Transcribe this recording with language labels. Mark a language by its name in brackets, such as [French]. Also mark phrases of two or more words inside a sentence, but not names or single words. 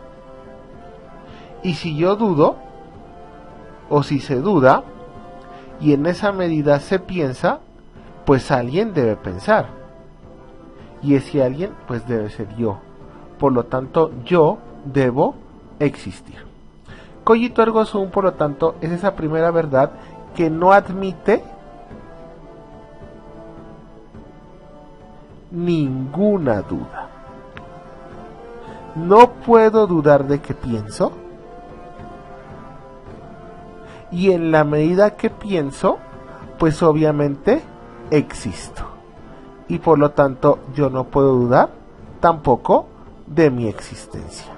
[Spanish] Y si yo dudo, o si se duda, y en esa medida se piensa, pues alguien debe pensar. Y ese alguien, pues debe ser yo. Por lo tanto, yo debo existir. [Latin] Cogito ergo sum, [Spanish] por lo tanto, es esa primera verdad que no admite ninguna duda. No puedo dudar de que pienso, y en la medida que pienso, pues obviamente existo, y por lo tanto yo no puedo dudar tampoco de mi existencia.